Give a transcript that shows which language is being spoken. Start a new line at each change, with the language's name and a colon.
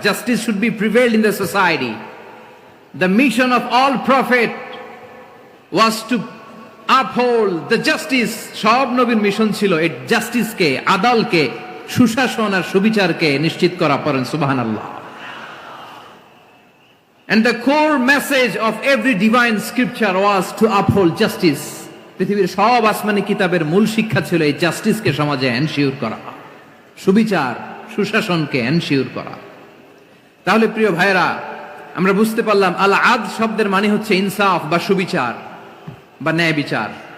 English: Justice should be prevailed in the society. The mission of all prophet was to uphold the justice.
Bangla: সব নবীর mission ছিল এই জাস্টিসকে, আদালকে, সুশাসন আর সুবিচারকে নিশ্চিত করা। পড়েন সুবহানাল্লাহ।
English: And the core message of every divine scripture was to uphold justice.
Bangla: পৃথিবীর সব আসমানি কিতাবের মূল শিক্ষা ছিল এই জাস্টিসকে সমাজে এনশিওর করা, সুবিচার, সুশাসনকে এনশিওর করা। তাহলে প্রিয় ভাইরা, আমরা বুঝতে পারলাম আল আদ শব্দের মানে হচ্ছে ইনসাফ বা সুবিচার বা ন্যায় বিচার।